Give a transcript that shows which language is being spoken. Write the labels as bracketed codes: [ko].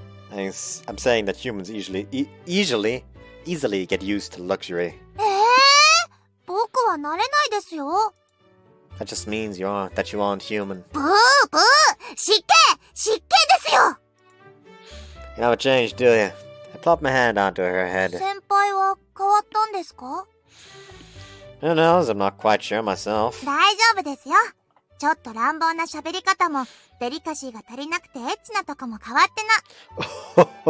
[en] I'm saying that humans easily get used to luxury. [ja] 僕は慣れないですよ。 [en] That just means that you aren't human. [ja] ブーブー、失敬ですよ。 [en] You haven't changed, do you? I plopped my hand onto her head. [ja] 先輩は変わったんですか？ [en] Who knows? I'm not quite sure myself. [ja] 大丈夫ですよ。ちょっと乱暴な喋り方も、デリカシーが足りなくてエッチなとこも変わってな。